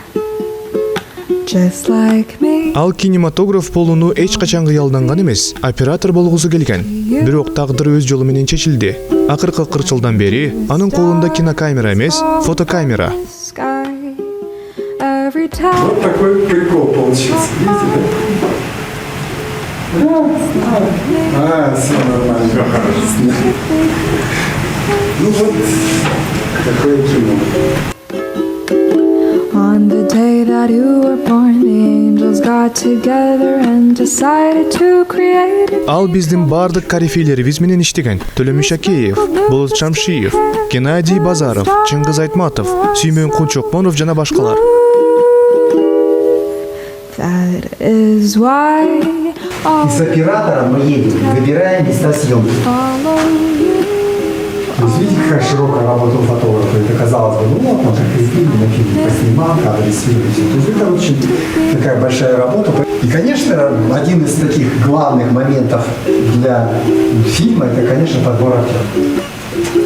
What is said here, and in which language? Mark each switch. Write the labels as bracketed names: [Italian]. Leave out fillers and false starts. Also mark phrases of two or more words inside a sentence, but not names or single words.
[English] just like me. [Kyrgyz] Ал кинематограф болууну эч качан кыялданган эмес, оператор болгусу келген. Бирок тагдыр өз жолу менен чечилди. Акыркы 40 жылдан бери анын колунда кинокамера эмес, фотокамера. [Russian] Вот такой прикол получился, видите, да? Все нормально. Ну вот, такое кино. [English] On the day that you were born, the angels got together and decided to create it. [Kyrgyz] Ал биздин бардык корифейлерибиз менен иштеген. Төлөмүш Акеев, Болот Шамшиев, Геннадий Базаров, Чыңгыз Айтматов, Сүймөн Кунчокмонов жана башкалар. [English] That is why [Russian] И с оператором мы едем, выбираем места съемки. То есть видите, какая широкая работа у фотографа. Это казалось бы, ну вот, он как и фильм, на фильме поснимал, кадры съемки. То есть это очень такая большая работа. И, конечно, один из таких главных моментов для фильма, это, конечно, подбор актеров.